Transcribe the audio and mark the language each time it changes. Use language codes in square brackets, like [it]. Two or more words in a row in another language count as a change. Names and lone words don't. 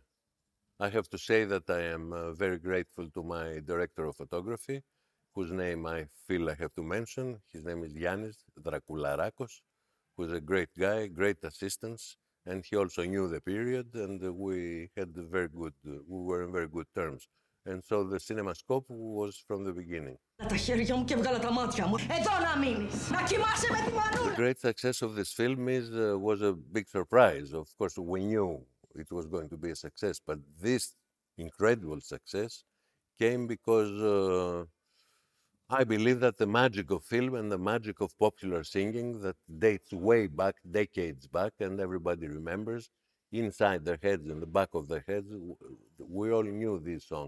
[en] I have to say that I am very grateful to my director of photography, whose name I feel I have to mention. His name is Yannis Drakularakos, who's a great guy, great assistance, and he also knew the period, and we had very good, we were in very good terms. And so the CinemaScope was from the beginning. [el] Τα χέρια μου και βγάλα τα μάτια μου. Εδώ να μείνεις. Να κοιμάσαι με τη μανούλα. [en] The great success of this film was a big surprise. Of course, we knew it was going to be a success, but this incredible success came because I believe that the magic of film and the magic of popular singing that dates way back, decades back, and everybody remembers, inside their heads, in the back of their heads, we all knew these songs.